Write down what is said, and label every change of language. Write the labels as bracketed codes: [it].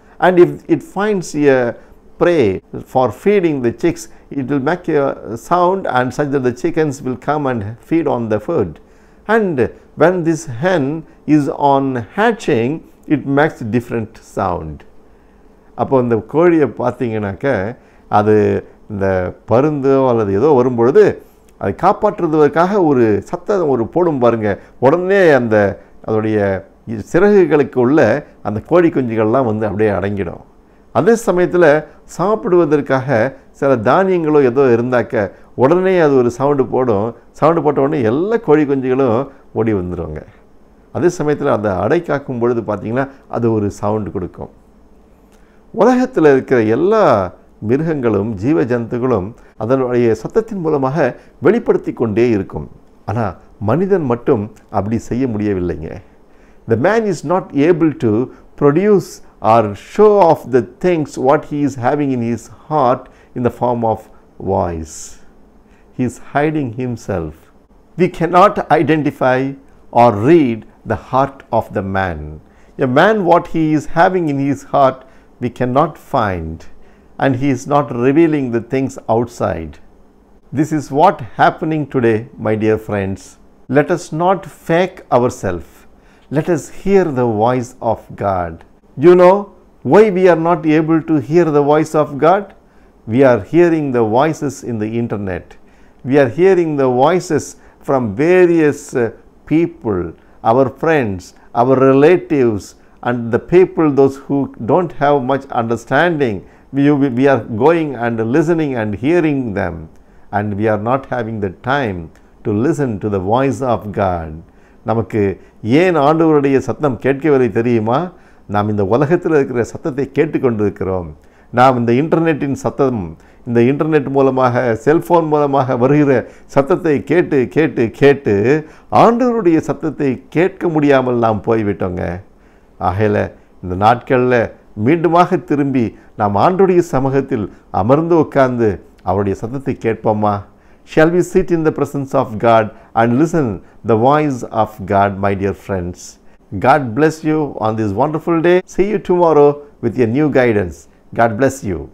[en] And if it finds a prey for feeding the chicks, it will make a sound and such that the chickens will come and feed on the food. And when this hen is on hatching, it makes different sound. [ta] அப்போ இந்த கோழியை பார்த்தீங்கன்னாக்க அது இந்த பருந்து அல்லது ஏதோ வரும்பொழுது அதை காப்பாற்றுவதற்காக ஒரு சத்தம் ஒரு போடும் பாருங்க. உடனே அதோடைய சிறகுகளுக்கு உள்ள அந்த கோழி குஞ்சுகள்லாம் அப்படியே அடங்கிடும். அதே சமயத்தில் சாப்பிடுவதற்காக சில தானியங்களோ ஏதோ இருந்தாக்க உடனே அது ஒரு சவுண்டு போடும். சவுண்டு போட்ட உடனே எல்லா கோழி குஞ்சுகளும் ஓடி வந்துடுவாங்க. அதே சமயத்தில் அந்த அடை காக்கும் பொழுது பார்த்திங்கன்னா அது ஒரு சவுண்டு கொடுக்கும். உலகத்தில் இருக்கிற எல்லா மிருகங்களும் ஜீவ ஜந்துகளும் அதனுடைய சத்தத்தின் மூலமாக வெளிப்படுத்தி கொண்டே இருக்கும். ஆனால் மனிதன் மட்டும் அப்படி செய்ய முடியவில்லைங்க. [en] The man is not able to produce or show off the things what he is having in his heart in the form of voice. He is hiding himself. We cannot identify or read the heart of the man. A man, what he is having in his heart, we cannot find, and he is not revealing the things outside. This is what happening today, my dear friends. Let us not fake ourselves. Let us hear the voice of God. You know why we are not able to hear the voice of God? We are hearing the voices in the internet. We are hearing the voices from various people, our friends, our relatives, and the people, those who don't have much understanding. We are going and listening and hearing them, and we are not having the time to listen to the voice of God. [ta] நமக்கு ஏன் ஆண்டவருடைய சத்தம் கேட்கவில்லை தெரியுமா? நாம் இந்த உலகத்தில் இருக்கிற சத்தத்தை கேட்டுக்கொண்டிருக்கிறோம். நாம் இந்த இன்டர்நெட்டின் சத்தம், இந்த இன்டர்நெட் மூலமாக, செல்ஃபோன் மூலமாக வருகிற சத்தத்தை கேட்டு கேட்டு கேட்டு ஆண்டவருடைய சத்தத்தை கேட்க முடியாமல் நாம் போய்விட்டோங்க. ஆகையில இந்த நாட்களில் மீண்டுமாக திரும்பி நாம் ஆண்டவருடைய சமூகத்தில் அமர்ந்து உட்கார்ந்து அவருடைய சத்தத்தை கேட்போமா? [en] Shall we sit in the presence of God and listen the voice of God, my dear friends? God bless you on this wonderful day. See you tomorrow with a new guidance. God bless you.